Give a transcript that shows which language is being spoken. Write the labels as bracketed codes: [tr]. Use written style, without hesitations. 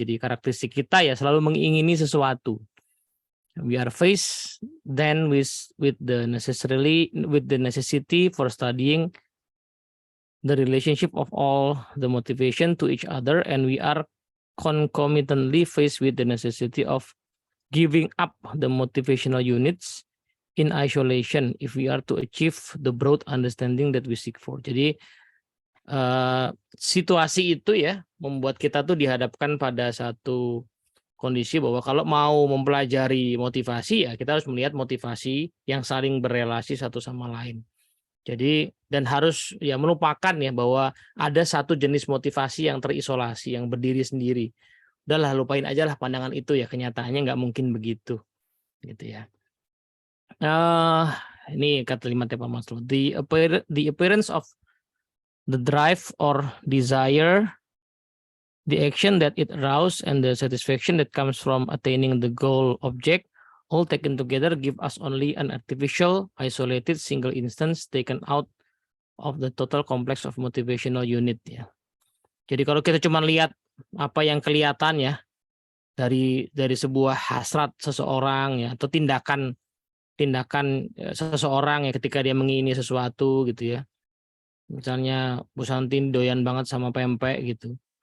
[id] Jadi karakteristik kita ya selalu mengingini sesuatu. [en] We are faced then with the necessity for studying the relationship of all the motivation to each other, and we are concomitantly faced with the necessity of giving up the motivational units in isolation if we are to achieve the broad understanding that we seek for. [id] Jadi situasi itu ya membuat kita tuh dihadapkan pada satu kondisi bahwa kalau mau mempelajari motivasi ya kita harus melihat motivasi yang saling berelasi satu sama lain. Jadi dan harus ya melupakan ya bahwa ada satu jenis motivasi yang terisolasi, yang berdiri sendiri. Udahlah lupain aja lah pandangan itu ya, kenyataannya nggak mungkin begitu gitu ya. Ini kalimatnya Pak Maslo. [en] The appearance of the drive or desire, the action that it arouses, and the satisfaction that comes from attaining the goal object all taken together give us only an artificial, isolated, single instance taken out of the total complex of motivational unit ya. [id] Jadi kalau kita cuma lihat apa yang kelihatan ya dari sebuah hasrat seseorang ya atau tindakan seseorang ya ketika dia mengingini sesuatu gitu ya. Misalnya Bu Santi doyan banget sama pempek gitu.